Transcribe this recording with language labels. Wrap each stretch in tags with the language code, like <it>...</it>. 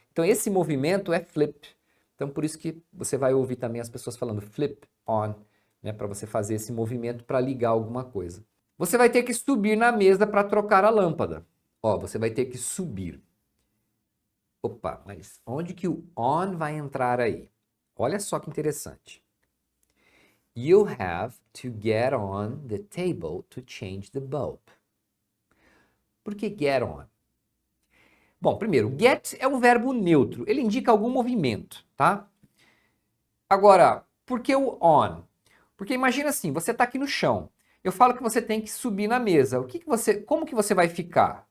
<pt>Então esse movimento é flip. Então por isso que você vai ouvir também as pessoas falando flip on, né? Para você fazer esse movimento para ligar alguma coisa. Você vai ter que subir na mesa para trocar a lâmpada. Ó, você vai ter que subir. Opa, mas onde que o on vai entrar aí? Olha só que interessante.</pt> <en>You have to get on the table to change the bulb.</en> <pt>Por que get on? Bom, primeiro, get é um verbo neutro. Ele indica algum movimento, tá? Agora, por que o on? Porque imagina assim, você está aqui no chão. Eu falo que você tem que subir na mesa. Como que você vai ficar?</pt>